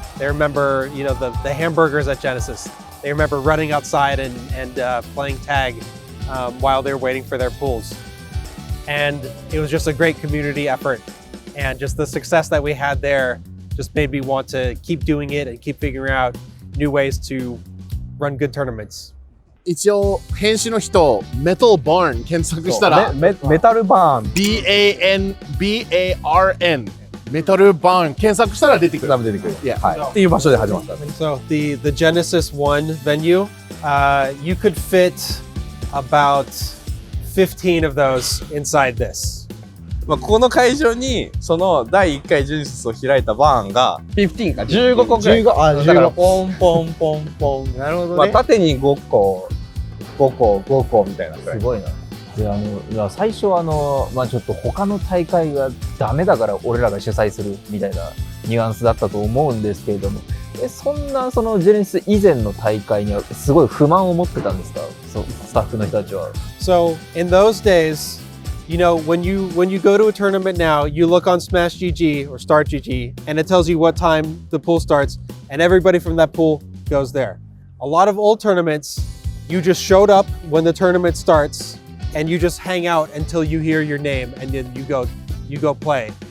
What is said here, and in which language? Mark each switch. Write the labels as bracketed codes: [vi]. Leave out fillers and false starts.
[en] They remember, you know, the hamburgers at Genesis. They remember running outside and playing tag while they were waiting for their pools. And it was just a great community effort. And just the success that we had there just made me want to keep doing it and keep figuring out new ways to run good tournaments. [ja] 一応編集の人メタルバーン検索したらメタルバーン BANBARN メタルバーン検索したら出てくる。多分出てくる。 [en] Yeah. [ja] はい。っていう場所で始まった。 [en] So the Genesis 1 venue, you could fit about 15 of those inside this. [ja] まあこの会場にその第1回ジェネシスを開いたバーンが15か15個ぐらい。だからポンポンポンポン。なるほどね。まあ縦に5個5個みたいな。すごいな。でいや最初ちょっと他の大会がダメだから俺らが主催するみたいなニュアンスだったと思うんですけれども、そんなそのジェネシス以前の大会にはすごい不満を持ってたんですか、スタッフの人たちは。 [en] So in those days, you know, when you go to a tournament now, you look on Smash GG or Start GG, and it tells you what time the pool starts, and everybody from that pool goes there. A lot of old tournaments, you just showed up when the tournament starts, and you just hang out until you hear your name, and then you go play.